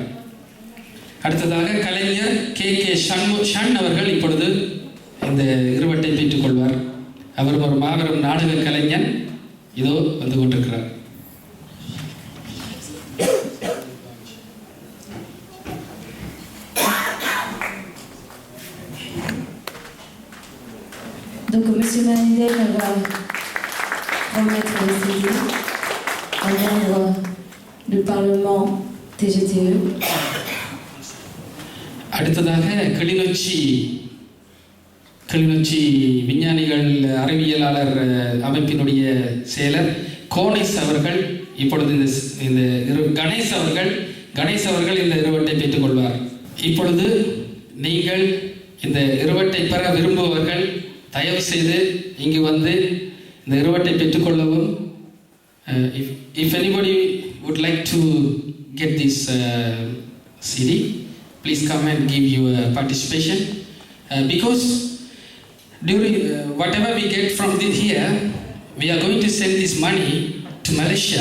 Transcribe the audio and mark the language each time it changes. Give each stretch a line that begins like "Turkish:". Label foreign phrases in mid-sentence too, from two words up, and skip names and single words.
Tamil: அடுத்ததாக கலைஞர் KK ஷண் அவர்கள் இப்பொழுது இந்த இருவட்டை பெற்றுக்கொள்வார். அவர் ஒரு மாபெரும் நாடக கலைஞன், இதோ வந்து கொண்டிருக்கிறார்.
French: Donc Monsieur Manindel va remettre les CD en membre du Parlement TGTE.
Tamil: அடுத்ததாக கிளிநொச்சி விஞ்ஞானிகள் அறிவியலாளர் அமைப்பினுடைய செயலர் கோணேஸ் அவர்கள் இப்பொழுது இந்த கணேஷ் அவர்கள் இந்த இருவட்டை பெற்றுக்கொள்வார். இப்பொழுது நீங்கள் இந்த இருவட்டை பெற விரும்புபவர்கள் தயவு செய்து இங்கு வந்து இந்த இருவட்டை பெற்றுக்கொள்ளவும்.
English: If anybody would like to get this CD, please come and give your participation. Because during whatever we get from here, we are going to send this money to Malaysia.